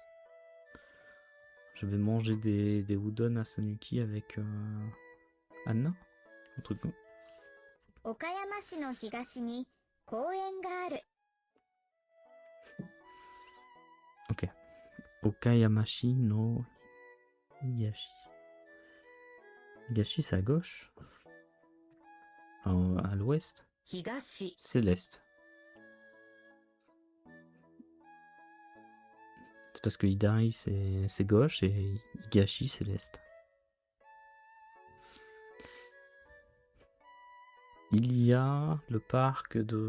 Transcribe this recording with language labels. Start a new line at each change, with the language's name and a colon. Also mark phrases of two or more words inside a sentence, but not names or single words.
French: Je vais manger des udon à Sanuki avec Anna. Un truc comme...
Japanese: 岡山市の東に公園がある。
French: Ok.
Japanese: 岡山市の東. Higashi,
French: c'est à gauche? À l'ouest?
Japanese: 東、
French: C'est l'est. C'est parce que Hidari c'est gauche et Higashi c'est l'est. Il y a le parc de...